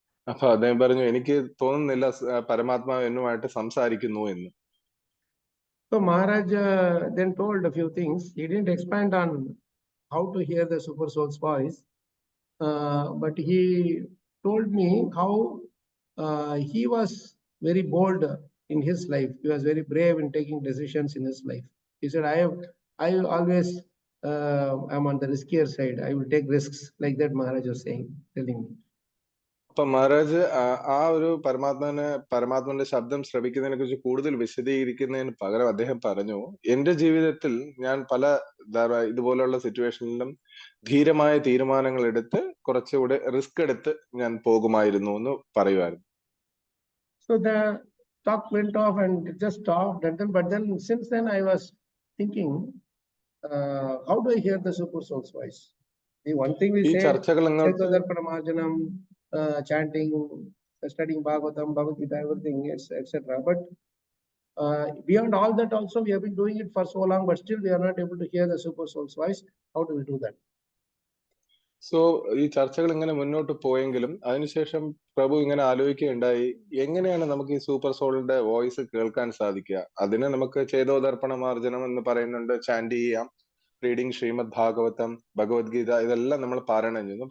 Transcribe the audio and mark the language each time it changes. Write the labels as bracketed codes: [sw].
[ml] അപ്പൊ അദ്ദേഹം പറഞ്ഞു, എനിക്ക് തോന്നുന്നില്ല പരമാത്മാവ് എന്നുമായിട്ട് സംസാരിക്കുന്നു എന്ന്. [en] So Maharaj then told a few things. He didn't expand on how to hear the super soul's voice, but he told me how he was very bold in his life. He was very brave in taking decisions in his life. He said, I always am on the riskier side. I will take risks, like that Maharaj was saying, telling me. [ml] അപ്പൊ മഹാരാജ് ആ ഒരു പരമാത്മാവിന്റെ ശബ്ദം ശ്രവിക്കുന്നതിനെ കുറിച്ച് കൂടുതൽ വിശദീകരിക്കുന്നതിന് പകരം അദ്ദേഹം പറഞ്ഞു, എന്റെ ജീവിതത്തിൽ ഞാൻ പല ഇതുപോലുള്ള സിറ്റുവേഷനിലും ധീരമായ തീരുമാനങ്ങൾ എടുത്ത് കുറച്ചുകൂടെ റിസ്ക് എടുത്ത് ഞാൻ പോകുമായിരുന്നു എന്ന് പറയുമായിരുന്നു. [en] So the talk went off and just stopped, and then, but then since then I was thinking, how do I hear the super soul's voice? The one thing we [ml] ഈ [en] say, [ml] ചർച്ചകൾ അങ്ങോട്ട് [en] Pranamajanam, chanting, studying Bhagavatam, Bhagavad Gita, everything, etc. But beyond all that also, we have been doing it for so long, but still we are not able to hear the super soul's voice. How do we do that? [ml] So ഈ ചർച്ചകൾ ഇങ്ങനെ മുന്നോട്ട് പോയെങ്കിലും അതിനുശേഷം പ്രഭു ഇങ്ങനെ ആലോചിക്കുകയുണ്ടായി, എങ്ങനെയാണ് നമുക്ക് ഈ സൂപ്പർ സോളിന്റെ വോയിസ് കേൾക്കാൻ സാധിക്കുക? അതിന് നമുക്ക് ചേതോദർപ്പണ മാർജനം എന്ന് പറയുന്നുണ്ട്, ചാൻഡ് ചെയ്യാം, റീഡിങ് ശ്രീമദ് ഭാഗവതം, ഭഗവത്ഗീത, ഇതെല്ലാം നമ്മൾ പാരായണം ചെയ്യുന്നു.